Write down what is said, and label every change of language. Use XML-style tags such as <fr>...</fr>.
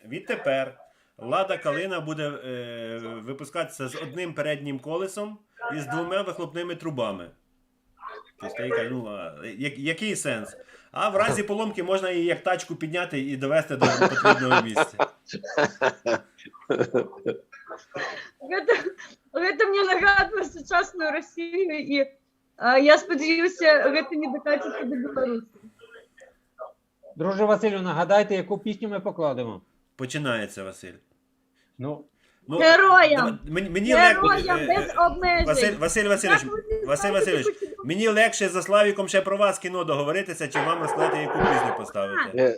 <uk>Відтепер Лада Калина буде випускатися з одним переднім колесом і з 2 вихлопними трубами. Тобто, я кажу, ну, який сенс? А в разі поломки можна її як тачку підняти і довести до потрібного місця.</uk> <be>Гэта мне нагадвае сучасную Россию, і я спадзяюся, гэта не дакаціцца до Беларусі.</be> <uk>Друже Василю, нагадайте, яку пісню ми покладемо? Починається, Василь. Ну, Героям! Мені Героям без обмежень! Василь Васильович, мені легше за Славіком ще про вас кіно договоритися, чи вам розказати, яку пісню поставити.</uk>